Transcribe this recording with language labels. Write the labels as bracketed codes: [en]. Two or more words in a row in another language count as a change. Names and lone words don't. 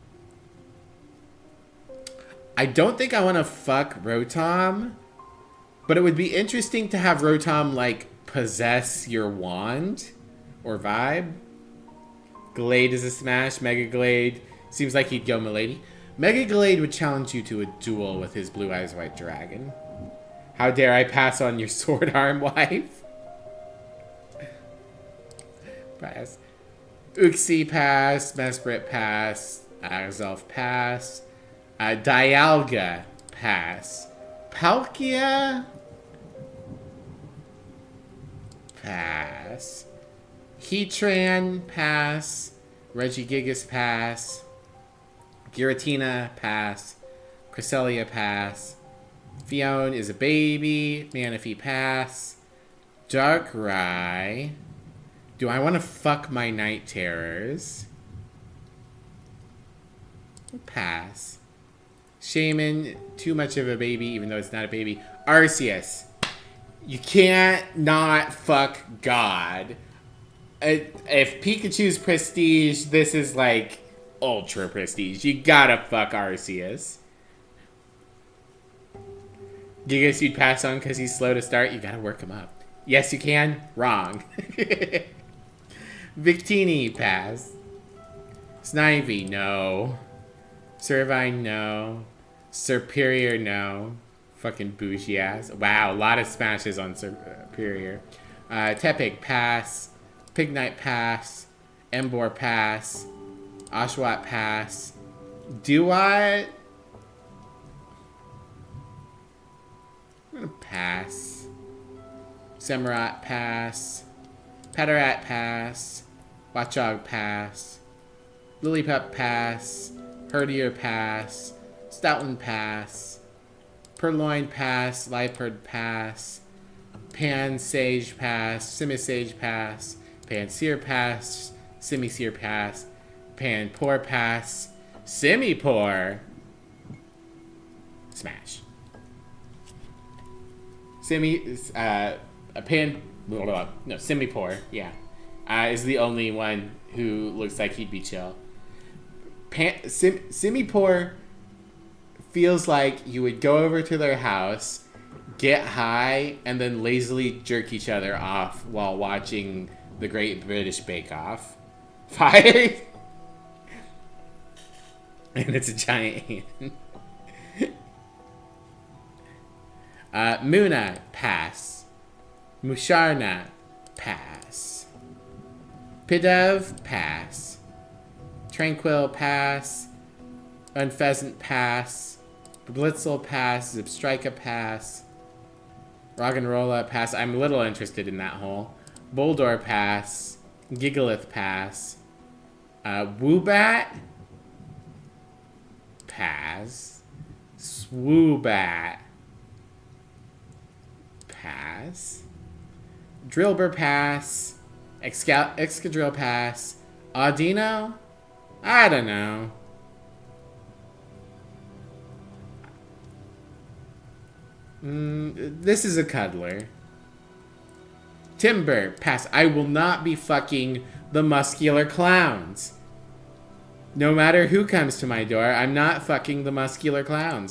[en] I don't think I want to fuck Rotom, but it would be interesting to have Rotom, like, possess your wand or vibe. Glade is a smash. Mega Glade seems like he'd go Milady. Mega Glade would challenge you to a duel with his Blue Eyes White Dragon. How dare I pass on your sword arm wife? Pass. Uxie, pass. Mesprit, pass. Azelf, pass. Dialga, pass. Palkia, pass. Heatran, pass. Regigigas, pass. Giratina, pass. Cresselia, pass. Fione is a baby. Manaphy, pass. Darkrai. Do I want to fuck my Night Terrors? Pass. Shaman, too much of a baby, even though it's not a baby. Arceus. You can't not fuck God. If Pikachu's prestige, this is like ultra prestige. You gotta fuck Arceus. Gigas you'd pass on because he's slow to start. You gotta work him up. Yes, you can. Wrong. Victini, pass. Snivy, no. Servine, no. Superior, no. Fucking bougie ass. Wow, a lot of smashes on Superior. Tepig, pass. Pignite, pass. Emboar, pass. Oshawott, pass. Duat? I'm gonna pass. Samurott, pass. Patarat, pass. Watchog, pass. Lillipup, pass. Herdier, pass. Stoutland, pass. Purloin, pass. Liepard, pass. Pansage, pass. Simisage, pass. Pansear, pass. Simisear, pass. Panpour, pass. Simipour. Smash. Simipour, yeah. Is the only one who looks like he'd be chill. Simipour feels like you would go over to their house, get high, and then lazily jerk each other off while watching the Great British Bake Off. Fire! And it's a giant hand. Muna, pass. Musharna, pass. Pidove, pass. Tranquil, pass. Unpheasant, pass. Blitzel, pass. Zipstrika, pass. Roggenrola, pass. I'm a little interested in that hole. Boldor, pass. Gigalith, pass. Woobat, pass. Swoobat, pass. Drillbur, pass. Excadrill, pass. Audino? I don't know. This is a cuddler. Timber, pass. I will not be fucking the muscular clowns. No matter who comes to my door, I'm not fucking the muscular clowns.